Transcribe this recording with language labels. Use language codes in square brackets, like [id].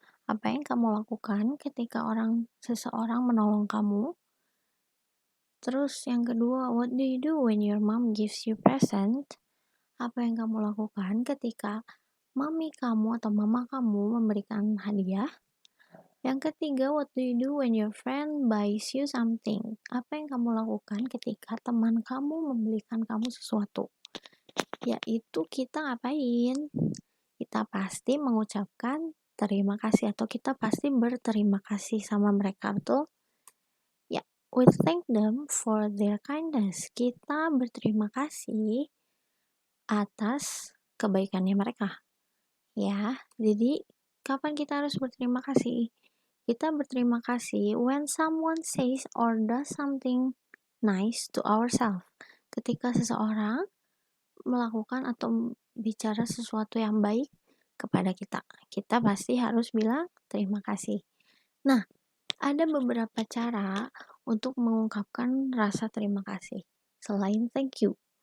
[id] Apa yang kamu lakukan ketika seseorang menolong kamu? Terus yang kedua, [en] what do you do when your mom gives you present? [id] Apa yang kamu lakukan ketika mami kamu atau mama kamu memberikan hadiah? Yang ketiga, [en] what do you do when your friend buys you something? [id] Apa yang kamu lakukan ketika teman kamu membelikan kamu sesuatu? Yaitu kita ngapain? Kita pasti mengucapkan terima kasih atau kita pasti berterima kasih sama mereka, betul? [en] Ya, we thank them for their kindness. [id] Kita berterima kasih atas kebaikannya mereka. Ya, jadi kapan kita harus berterima kasih? Kita berterima kasih [en] when someone says or does something nice to ourselves. [id] Ketika seseorang melakukan atau bicara sesuatu yang baik kepada kita, kita pasti harus bilang terima kasih. Nah, ada beberapa cara untuk mengungkapkan rasa terima kasih selain thank you.